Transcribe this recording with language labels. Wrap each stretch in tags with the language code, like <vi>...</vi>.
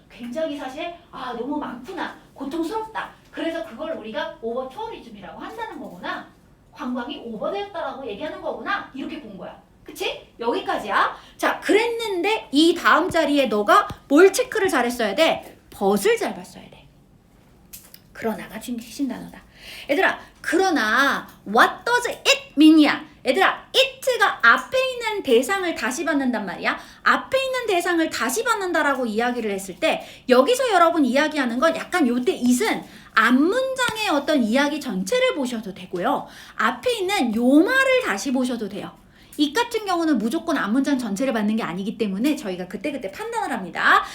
<ko>굉장히 사실 너무 많구나. 고통스럽다. 그래서 그걸 우리가 오버 투어리즘이라고 한다는 거구나. 관광이 오버되었다라고 얘기하는 거구나. 이렇게 본 거야. 그치? 여기까지야. 자, 그랬는데 이 다음 자리에 너가 뭘 체크를 잘했어야 돼? 벗을 잘 봤어야 돼. 그러나가 핵심 단어다. 얘들아, 그러나</ko> <en>what does it mean이야.</en> <ko>얘들아, it가 앞에 있는 대상을 다시 받는단 말이야. 앞에 있는 대상을 다시 받는다라고 이야기를 했을 때 여기서 여러분 이야기하는 건 약간 요때 it은 앞문장의 어떤 이야기 전체를 보셔도 되고요. 앞에 있는 요 말을 다시 보셔도 돼요. 이 같은 경우는 무조건 앞문장 전체를 받는 게 아니기 때문에 저희가 그때그때 판단을 합니다.</ko>